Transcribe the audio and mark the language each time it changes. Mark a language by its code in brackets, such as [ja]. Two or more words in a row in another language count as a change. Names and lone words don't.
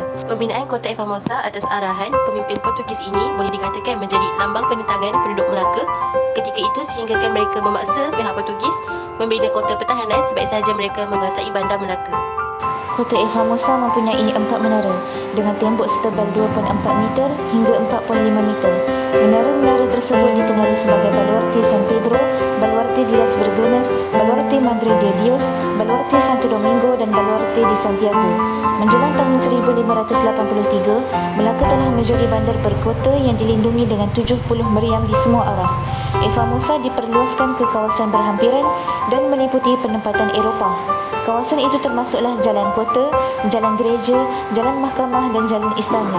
[ms] Pembinaan Kota Formosa atas arahan pemimpin Portugis ini boleh dikatakan menjadi lambang penentangan penduduk Melaka ketika itu, sehinggakan mereka memaksa pihak Portugis membina kota pertahanan sebaik sahaja mereka menguasai bandar Melaka. Kota Formosa mempunyai 4 menara dengan tembok setebal 2.4 meter hingga 4.5 meter. Menara-menara tersebut dikenali sebagai Baluarte San Pedro, Baluarte de las Vergenas, Baluarte Madre de Dios, Baluarte Santo Domingo dan Baluarte de Santiago. Menjelang tahun 1583, Melaka telah menjadi bandar berkota yang dilindungi dengan 70 meriam di semua arah. Formosa diperluaskan ke kawasan berhampiran dan meliputi penempatan Eropah. Kawasan itu termasuklah jalan kota, jalan gereja, jalan mahkamah dan jalan istana.